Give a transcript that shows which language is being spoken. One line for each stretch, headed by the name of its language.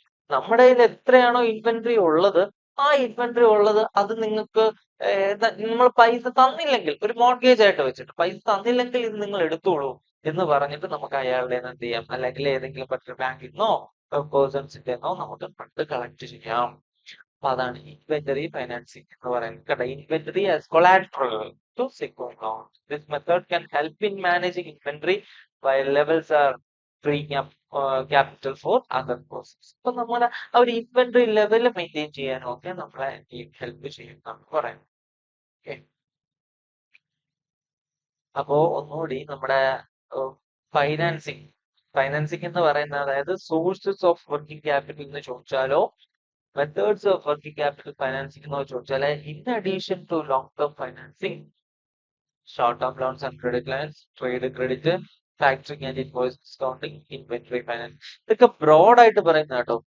Malayalam: നമ്മുടെ കയ്യിൽ എത്രയാണോ ഇൻവെന്ററി ഉള്ളത്, ആ ഇൻവെന്ററി ഉള്ളത് അത് നിങ്ങൾക്ക് നമ്മൾ പൈസ തന്നില്ലെങ്കിൽ, ഒരു മോർഗേജ് ആയിട്ട് വെച്ചിട്ട് പൈസ തന്നില്ലെങ്കിൽ ഇത് നിങ്ങൾ എടുത്തോളൂ എന്ന് പറഞ്ഞിട്ട് നമുക്ക് അയാളുടെ എന്ത് ചെയ്യാം, അല്ലെങ്കിൽ ഏതെങ്കിലും മറ്റൊരു ബാങ്കിൽ നിന്നോ പേഴ്സൺസിന്റെ നിന്നോ നമുക്ക് ഫണ്ട് കളക്ട് ചെയ്യാം. അപ്പൊ അതാണ് ഇൻവെന്ററി ഫൈനാൻസിങ് എന്ന് പറയുന്നത്. കേട്ടോ,
English: Inventory as collateral to secure loans. This method can help in managing inventory while levels are freeing up capital for other processes.
Malayalam: അപ്പൊ നമ്മളെ ആ ഒരു ഇൻവെന്ററി ലെവൽ മെയിൻറ്റെയിൻ ചെയ്യാനൊക്കെ നമ്മളെ ഹെൽപ്പ് ചെയ്യും എന്നാണ് പറയുന്നത്. ഓക്കെ, അപ്പോ ഒന്നുകൂടി നമ്മുടെ ഫൈനാൻസിങ് എന്ന് പറയുന്നത്, അതായത് സോഴ്സസ് ഓഫ് വർക്കിംഗ് ക്യാപിറ്റൽ എന്ന് ചോദിച്ചാലോ, methods of working capital financing എന്ന് ചോദിച്ചാൽ,
English: in addition to long term financing, short term loans and credit lines, trade credit, factoring and invoice discounting, inventory finance,
Malayalam: ഇതൊക്കെ ബ്രോഡ് ആയിട്ട് പറയുന്ന കേട്ടോ.